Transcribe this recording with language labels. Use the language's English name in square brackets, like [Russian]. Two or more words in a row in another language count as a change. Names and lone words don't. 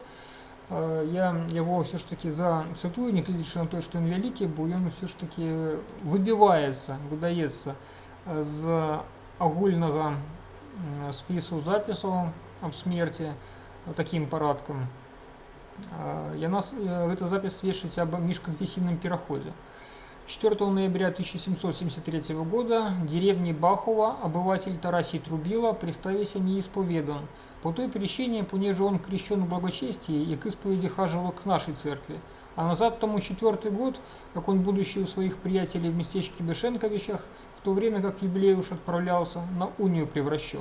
[Belarusian] Я яго ўсё ж такі зацытую, нягледзячы на тое, што ён вялікі, бо ён ўсё ж такі выдаецца з агульнага спісу запісаў аб смерці такім парадкам. Гэты запіс сведчыць аб міжканфесійным пераходзе. [Russian] 4 ноября 1773 года в деревне Бахова обыватель Тарасий Трубила приставился неисповедан. По той причине, понеже он крещен в благочестии и к исповеди хаживал к нашей церкви. А назад тому 4-й год, как он, будучи у своих приятелей в местечке Бешенковичах, в то время как Юбилеуш отправлялся, на унию превращен.